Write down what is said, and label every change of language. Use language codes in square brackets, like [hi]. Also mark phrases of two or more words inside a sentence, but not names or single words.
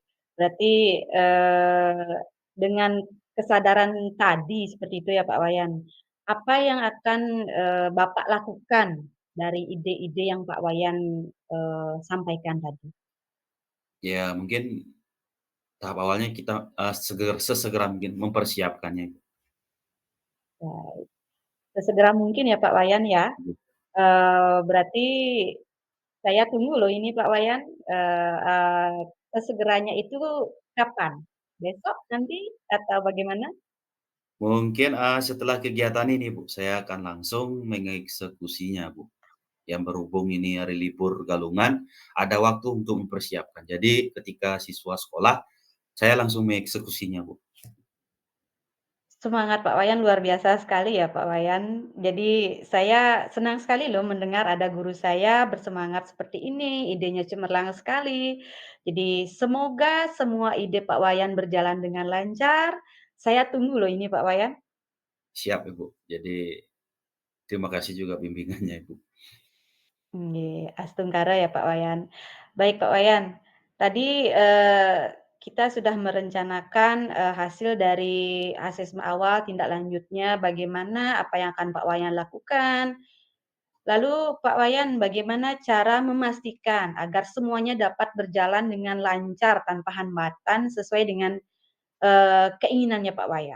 [id] Berarti, dengan kesadaran tadi seperti itu ya Pak Wayan, apa yang akan, Bapak lakukan dari ide-ide yang Pak Wayan, sampaikan tadi? Ya mungkin tahap awalnya kita, sesegera mungkin mempersiapkannya. Baik, sesegera mungkin ya Pak Wayan ya. Berarti saya tunggu loh ini Pak Wayan, eee eee, sesegeranya itu kapan? Besok nanti atau bagaimana? Mungkin, setelah kegiatan ini Bu, saya akan langsung mengeksekusinya Bu. Yang berhubung ini hari libur Galungan, ada waktu untuk mempersiapkan. Jadi ketika siswa sekolah, saya langsung mengeksekusinya Bu. Semangat Pak Wayan luar biasa sekali ya Pak Wayan. Jadi saya senang sekali loh mendengar ada guru saya bersemangat seperti ini, idenya cemerlang sekali. Jadi semoga semua ide Pak Wayan berjalan dengan lancar. Saya tunggu loh ini Pak Wayan. Siap Ibu. Jadi terima kasih juga bimbingannya Ibu. Nggih, astungkara ya Pak Wayan. Baik Pak Wayan, tadi, kita sudah merencanakan, hasil dari asesmen awal tindak lanjutnya bagaimana, apa yang akan Pak Wayan lakukan. Lalu Pak Wayan bagaimana cara memastikan agar semuanya dapat berjalan dengan lancar tanpa hambatan sesuai dengan, keinginannya Pak Wayan?